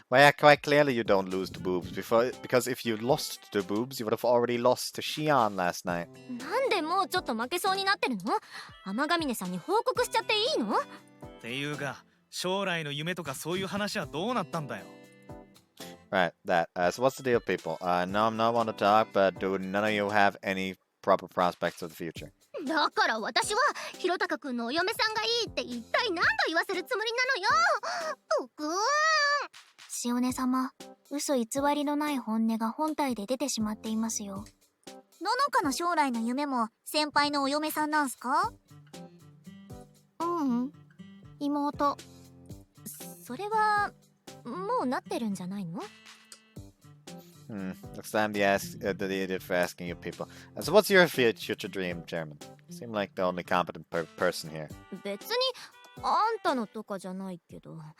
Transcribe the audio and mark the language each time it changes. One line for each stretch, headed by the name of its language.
English: Well, quite clearly you don't lose to boobs. Because if you lost to boobs, you would have already lost to Shion last night.
Japanese: なんでもうちょっと負けそうになってるの？天ヶ峰さんに報告しちゃっていいの？っていうか将来の夢とかそういう話はどうなったんだよ。
English: Right, that. So what's the deal, people? No, I'm not one to talk, but do none of you have any proper prospects of the future?
Japanese: だから私はひろたかくんのお嫁さんがいいって一体何度言わせるつもりなのよ。僕シオネ様、嘘偽りのない本音が本体で出てしまっていますよ。ののかの将来の夢も先輩のお嫁さんなんすか？妹。それはもうなってるんじゃないの？
English: Looks like I'm the idiot for asking you people. So what's your future dream, Chairman? You seem like the only competent person here.
Japanese: 別にあんたのとかじゃないけど。